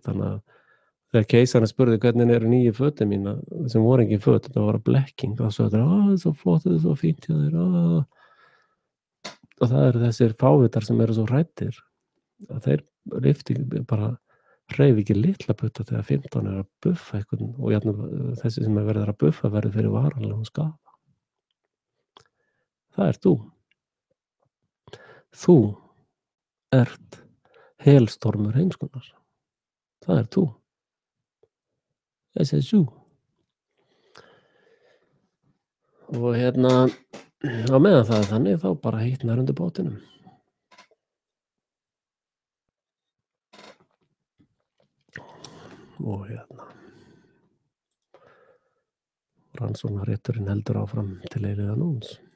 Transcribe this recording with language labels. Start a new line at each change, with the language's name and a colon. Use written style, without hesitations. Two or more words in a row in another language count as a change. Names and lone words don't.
Icelandic: Þannig að þegar keisarinn spurði hvernig eru 9 fötin mína sem voru engin föt, þetta var blekking, þá sögðu þeir, þetta er svo flott, þetta er svo fínt hjá þér, og það eru þessir fávitar sem eru svo hræddir að þeir bara hreyfi ekki litla putta þegar 15 er að buffa einhvern og jafnvel þessi sem er verið að buffa verður fyrir varanlegum skaða. Það er þú. Þú ert helstormur heimskunnar. Það er þú.
English: This is you.
Icelandic: Og á meðan það er þannig þá bara hitnar undir bátinum. Og rannsóknarrétturinn heldur áfram til eilífðarnóns.